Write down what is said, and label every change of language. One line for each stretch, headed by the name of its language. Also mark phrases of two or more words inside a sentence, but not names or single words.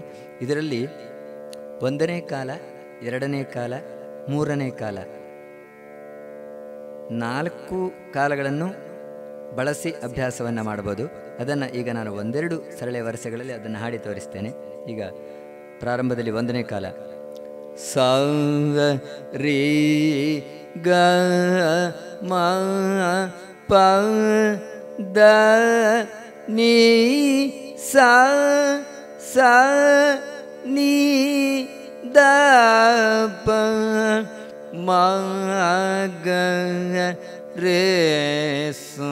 Kannada: ಇದರಲ್ಲಿ 1ನೇ ಕಾಲ, 2ನೇ ಕಾಲ, 3ನೇ ಕಾಲ 4 ಕಾಲಗಳನ್ನು ಬಳಸಿ ಅಭ್ಯಾಸವನ್ನು ಮಾಡಬಹುದು. ಅದನ್ನು ಈಗ ನಾನು ಒಂದೆರಡು ಸರಳೆ ವರಸೆಗಳಲ್ಲಿ ಅದನ್ನು ಹಾಡಿ ತೋರಿಸ್ತೇನೆ. ಈಗ ಪ್ರಾರಂಭದಲ್ಲಿ 1ನೇ ಕಾಲ ಸ ರೀ ಗ ಮ ಪ ದ ನೀ ಸ ಸ ನೀ ದ ಪ ಮ ಗ ರೇ ಸ.